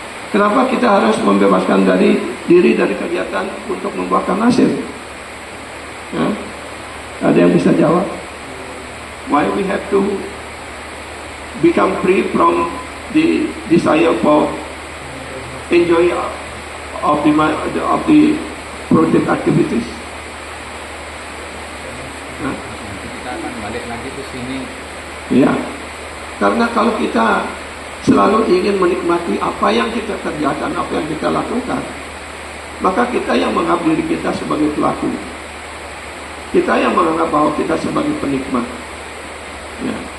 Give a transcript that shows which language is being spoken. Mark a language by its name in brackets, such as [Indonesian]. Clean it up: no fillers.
[Indonesian] Kenapa kita harus membebaskan diri dari kegiatan untuk membuahkan hasil? Ya? Ada yang bisa jawab? [English] Why we have to become free from the desire for enjoy of the productive activities? [Indonesian] balik lagi ke sini. Ya, karena kalau kita selalu ingin menikmati apa yang kita kerjakan, apa yang kita lakukan, maka kita yang menganggap diri kita sebagai pelaku, kita yang menganggap bahwa kita sebagai penikmat. Ya.